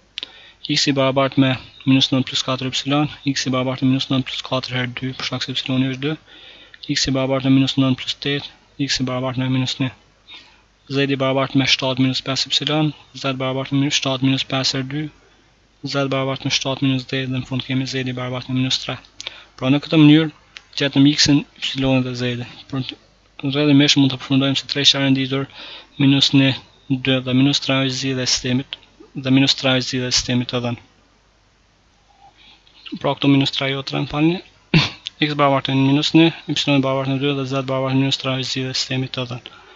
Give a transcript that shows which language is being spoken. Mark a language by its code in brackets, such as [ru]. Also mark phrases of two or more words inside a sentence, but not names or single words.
[sq] X i barabartë me minus 9 plus 4y, x i barabartë me minus 9 plus 4 herë 2, për shkak se y-i është 2, x i barabartë me minus 9 plus 8, x i barabartë me minus 1. Z i barabartë me 7 minus 5y, z barabartë me 7 minus 5 herë 2, z barabartë me 7 minus 8, dhe në fund kemi z i barabartë me minus 3. Pra në këtë mënyrë gjetëm x-in, y-in dhe z-in. Rrjedhimisht mund të përfundojmë se treshtja e renditur minus 1, 2 dhe minus 3 është zgjidhja e sistemit, dhe minus 3 është zgjidhja e sistemit të dhënë. Pra këtu minus 3 jo 3 falni, x barabartë me minus 1, y barabartë me 2 dhe z barabartë me minus 3 është zgjidhja e sistemit të dhënë.